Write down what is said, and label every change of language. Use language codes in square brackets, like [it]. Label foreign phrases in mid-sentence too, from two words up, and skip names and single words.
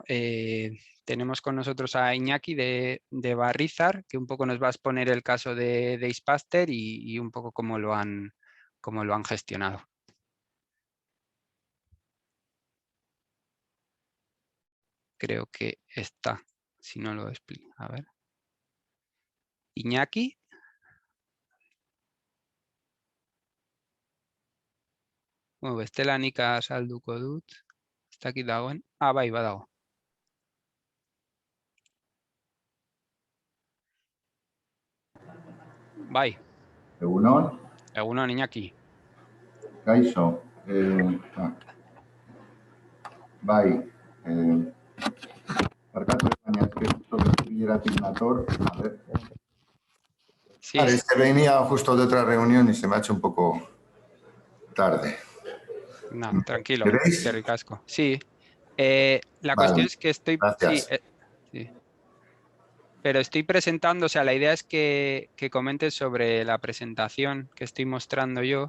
[es] Tenemos con nosotros a Iñaki de Barrizar, que un poco nos va a exponer el caso de Ispaster y un poco cómo lo han gestionado. creo que está, si no lo explico. A ver. Iñaki. [eu] Bestelanika salduko dut. Ez dakit dagoen. Bai, badago. Bai. Egunon. Egunon, Iñaki. Kaixo. Bai. Barkatu, baina [es] es que justo [eu] bileratik nator. [es] A ver. Sí. Vale, es que venía justo de otra reunión y se me ha hecho un poco tarde. No, tranquilo. ¿Queréis? Qué ricasco. Sí. La Vale, cuestión es que estoy... gracias. Sí, sí. Pero estoy presentando, o sea, la idea es que comentes sobre la presentación que estoy mostrando yo.